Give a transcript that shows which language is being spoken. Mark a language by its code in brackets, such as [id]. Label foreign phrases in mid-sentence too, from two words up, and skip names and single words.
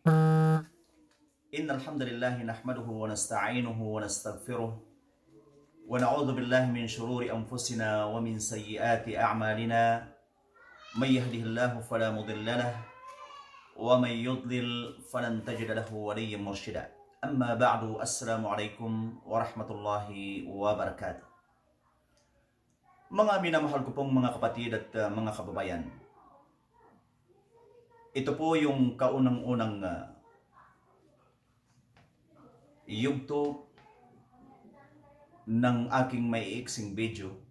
[ar] إن الحمد لله نحمده ونستعينه ونستغفره ونعوذ بالله من شرور أنفسنا ومن سيئات أعمالنا. من يهده الله فلا مضل له ومن يضلل فلن تجد له وليا مرشدا. أما بعد. السلام عليكم ورحمة الله وبركاته. [tl] Mga minamahal ko pong mga kapatid at mga kababayan, ito po yung kaunang-unang yugto ng aking maiiksing video.